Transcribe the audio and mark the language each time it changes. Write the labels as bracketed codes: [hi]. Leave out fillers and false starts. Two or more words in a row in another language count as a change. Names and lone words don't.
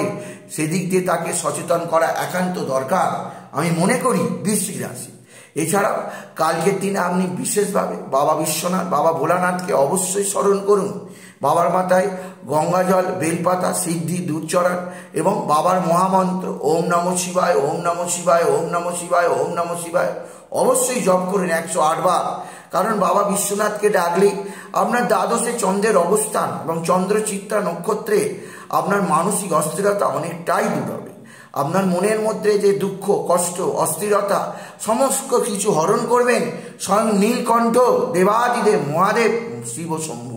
[bn] সেদিক দিয়ে তাকে সচেতন করা একান্ত দরকার আমি মনে করি বৃশ্চিক রাশি। এছাড়াও কালকের দিনে আপনি বিশেষভাবে বাবা বিশ্বনাথ, বাবা ভোলানাথকে অবশ্যই স্মরণ করুন। বাবার মাথায় গঙ্গা জল, বেলপাতা, সিদ্ধি, দুধ চড়ান এবং বাবার মহামন্ত্র [sa] ওম নমঃ শিবায়, ওম নমঃ শিবায়, ওম নমঃ শিবায়, ওম নমঃ শিবায় [bn] অবশ্যই জপ করুন 108 বার। কারণ বাবা বিশ্বনাথকে ডাকলেই আপনার দ্বাদশে চন্দ্রের অবস্থান এবং চন্দ্রচিত্রা নক্ষত্রে আপনার মানসিক অস্থিরতা অনেকটাই দূর হবে। আপনার মনের মধ্যে যে দুঃখ, কষ্ট, অস্থিরতা সমস্ত কিছু হরণ করবেন স্বয়ং নীলকণ্ঠ, দেবাদিদেব, মহাদেব, শিব শম্ভু।